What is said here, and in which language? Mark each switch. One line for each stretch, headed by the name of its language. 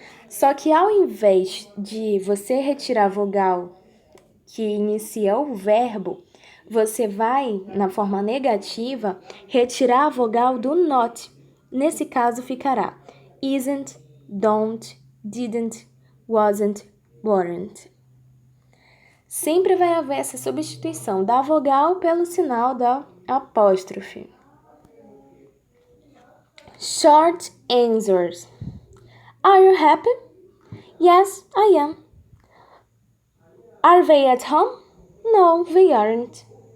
Portuguese: Só que ao invés de você retirar a vogal que inicia o verbo, você vai, na forma negativa, retirar a vogal do not. Nesse caso ficará isn't, don't, didn't, wasn't, weren't. Sempre vai haver essa substituição da vogal pelo sinal da apóstrofe.
English: Short answers. Are you happy? Yes, I am. Are they at home? No, they aren't.